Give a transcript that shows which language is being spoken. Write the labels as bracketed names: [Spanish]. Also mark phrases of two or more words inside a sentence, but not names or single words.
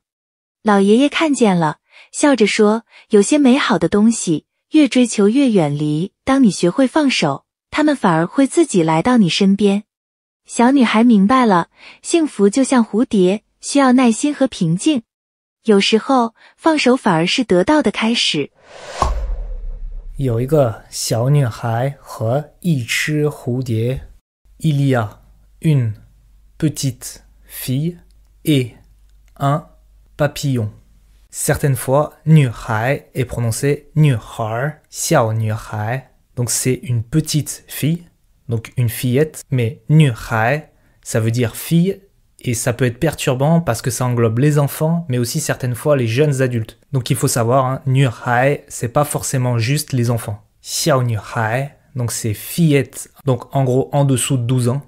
[Chinese] 老爷爷看见了，笑着说，有些美好的东西，越追求越远离，当你学会放手，它们反而会自己来到你身边。小女孩明白了，幸福就像蝴蝶，需要耐心和平静。有时候，放手反而是得到的开始。有一个小女孩和一只蝴蝶。 [French] Il y a une petite fille et un papillon. Certaines fois, 女孩 est prononcé 女孩, 小女孩. Donc c'est une petite fille, donc une fillette, mais 女孩, ça veut dire fille, et ça peut être perturbant parce que ça englobe les enfants, mais aussi certaines fois les jeunes adultes. Donc il faut savoir, hein, 女孩, c'est pas forcément juste les enfants. 小女孩, donc c'est fillette, donc en gros en dessous de 12 ans.